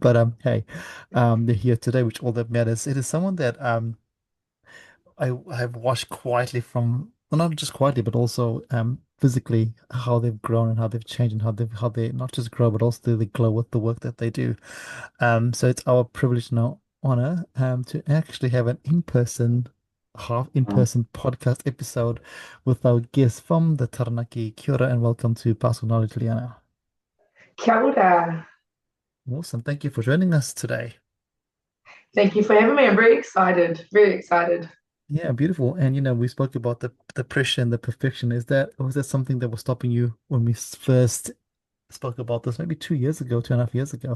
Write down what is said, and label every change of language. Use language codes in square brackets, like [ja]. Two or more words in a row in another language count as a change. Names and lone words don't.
[en] But hey, they're here today, which all that matters. It is someone that I have watched quietly from, well, not just quietly, but also physically how they've grown and how they've changed and how they not just grow, but also they glow with the work that they do. So it's our privilege and our honor to actually have an half in-person podcast episode with our guest from the Taranaki. [mi] Kia ora [en] and welcome to Pastoral Knowledge, Liahna. [mi] Kia ora. [en] Awesome. Thank you for joining us today. Thank you for having me. I'm very excited. Very excited. Yeah, beautiful. And we spoke about the pressure and the perfection. Was that something that was stopping you when we first spoke about this maybe 2 years ago, 2.5 years ago?